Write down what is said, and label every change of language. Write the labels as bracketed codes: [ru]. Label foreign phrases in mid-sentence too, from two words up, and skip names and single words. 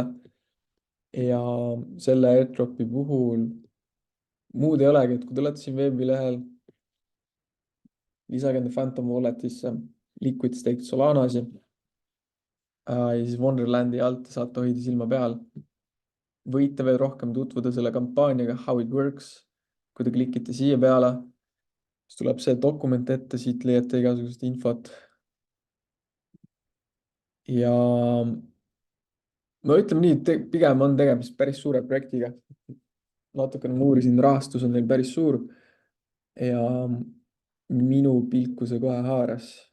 [et] Ja selle airdropi puhul muud ei olegi, et kui te olete siin veebilehel, lisage enda Phantom Walletisse [en] liquid staked Solanasi [et] ja siis Wonderlandi alt saate hoida silma peal. Võite veel rohkem tutvuda selle kampaaniaga [en] How it works. [et] Kui te klikite siia peale, siis tuleb see dokument ette, siit leiate igasugust infot. Ja no ütleme nii, et pigem on tegemist päris suure projektiga. Natukene ma uurisin, rahastus on neil päris suur ja minu pilku see kohe haaras.